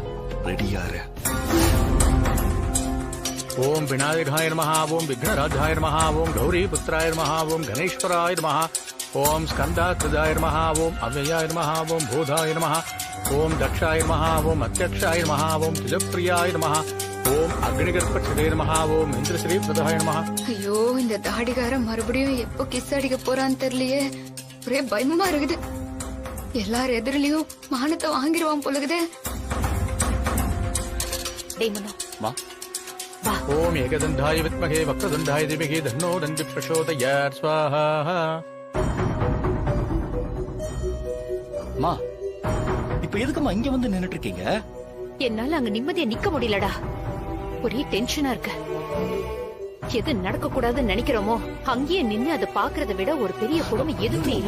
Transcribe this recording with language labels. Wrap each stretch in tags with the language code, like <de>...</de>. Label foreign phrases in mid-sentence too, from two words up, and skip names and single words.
<ta>ரெடியாரு.</ta> <sa>ओम विनायकाय नमः, ओम विघ्नराजाय नमः, ओम गौरीपुत्राय नमः, ओम गणेश्वराय नमः, ओम स्कंदाकृदाय नमः, ओम अव्ययाय नमः, ओम बोधाय नमः, ओम दक्षाय नमः, ओम अध्यक्षाय नमः, ओम तिजप्रियाय नमः, ओम अग्निगर्भक्षदे नमः, ओम इन्द्रश्रीप्रदाय नमः.</sa> <ta>ஐயோ, இந்த தாடிகாரன் மறுபடியும் எப்போ கிஸ் அடிக்க போறான்னு தெரியலையே. ஒரே பயமா இருக்குது. எல்லார் எதிரிலையும் மானத்தை வாங்கிடுவான் போலுக்குது.</ta> <sa>ओम एकदंधाय विद्महे वक्रतुंडाय धीमहि तन्नो दन्ति प्रचोदयात् स्वाहा.</sa> <ta>மா, இப்ப எதுக்குமா இங்க வந்து நின்னுட்டு இருக்கீங்க? என்னால அங்க நிம்மதியா நிக்க முடியலடா. ஒரே டென்ஷனா இருக்கு. எது நடக்க கூடாதுன்னு நினைக்கிறோமோ அங்கேயே நின்னு அதை பாக்குறத விட ஒரு பெரிய கொடுமை எதுவுமே இல்ல.</ta>